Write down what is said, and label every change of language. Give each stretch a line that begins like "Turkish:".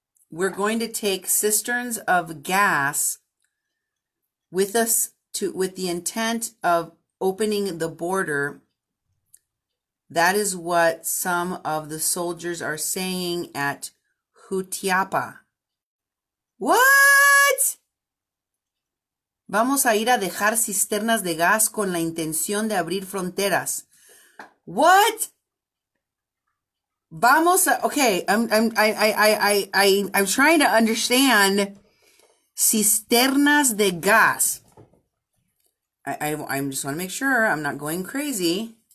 English: We're going to take cisterns of gas with us with the intent of opening the border. That is what some of the soldiers are saying at Jutiapa. What?
Spanish: Vamos a ir a dejar cisternas de gas con la intención de abrir fronteras.
English: What?
Spanish: Vamos a,
English: okay, I'm trying to understand
Spanish: cisternas de gas.
English: I just want to make sure I'm not going crazy.